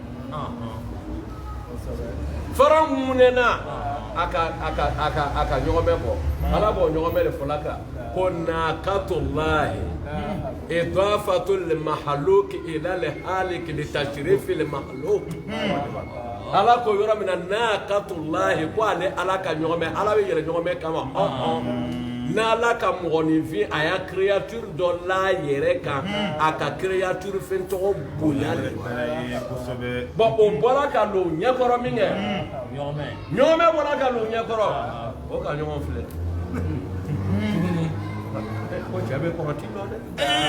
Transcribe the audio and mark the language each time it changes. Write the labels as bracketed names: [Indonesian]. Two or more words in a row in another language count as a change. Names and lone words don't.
[Bambara] fara ŋunɛna a ka ɲɔgɔnmɛ bɔ ala b'o ɲɔgɔnmɛ de fɔla kan ko [Arabic] ناقة الله إضافة المخلوق إلى الخالق للتشريف [Bambara] limahaluki ala ko yɔrɔ min na naakatulahi ko ale ala ka ɲɔgɔnmɛ ala bɛ yɛlɛ ɲɔgɔnmɛ kama n'ala ka mɔgɔninfin a y'a créature dɔ la yɛrɛ kan a ka créature fɛn tɔgɔ bonya de bon o bɔra ka don ɲɛkɔrɔ min kɛ ɲɔgɔnmɛ bɔra ka don ɲɛkɔrɔ o ka ɲɔgɔn filɛ ko cɛ bɛ kɔrɔti dɔ dɛ